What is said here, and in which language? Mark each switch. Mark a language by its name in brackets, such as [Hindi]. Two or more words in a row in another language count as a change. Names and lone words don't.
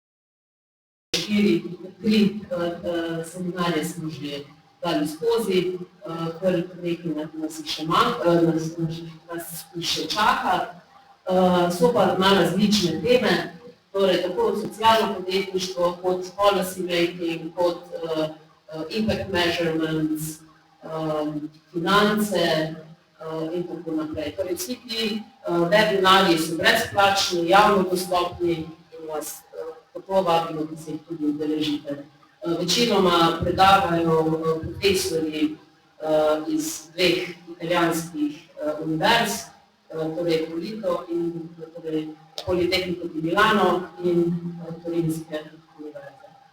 [Slovenian] 3 seminarje smo že dali skozi, kar nekaj nas še čaka. So pa malo različne teme, torej tako socialno podjetništvo, kot [English] policy making, [Slovenian] kot [English] impact measurements, [Slovenian] finance, in tako naprej. Torej, vsi ti webinarji so brezplačni, javno dostopni in vas tako vabimo, da se jih tudi udeležite. Večinoma predavajo profesorji iz dveh italijanskih univerz, torej Polito in torej Politehnico di Milano in Turinske univerze.